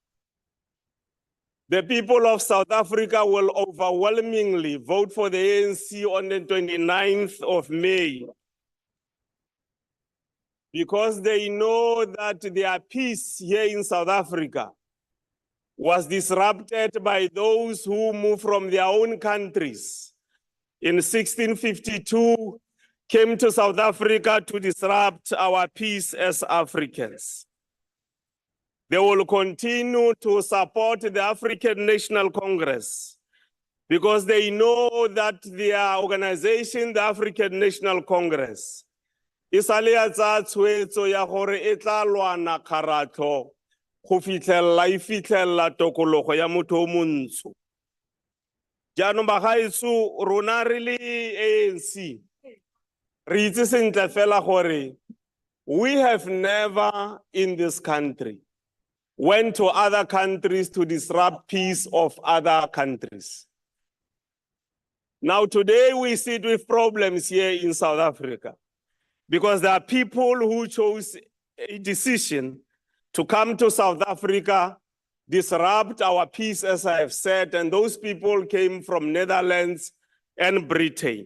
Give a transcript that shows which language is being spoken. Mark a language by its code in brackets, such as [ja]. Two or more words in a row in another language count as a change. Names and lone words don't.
[en] The people of South Africa will overwhelmingly vote for the ANC on the 29th of May because they know that their peace here in South Africa was disrupted by those who moved from their own countries in 1652, came to South Africa to disrupt our peace as Africans. They will continue to support the African National Congress because they know that their organization, the African National Congress, is a [tn] tshwetso ya gore e tla lwana kgaratlho go fitlhelela tokologo ya motho o montsho. Jaanong bagaetsho rona re le ANC re itse sentle fela gore [en] we have never in this country went to other countries to disrupt peace of other countries. Now today we sit with problems here in South Africa because there are people who chose a decision to come to South Africa, disrupt our peace, as I have said, and those people came from Netherlands and Britain.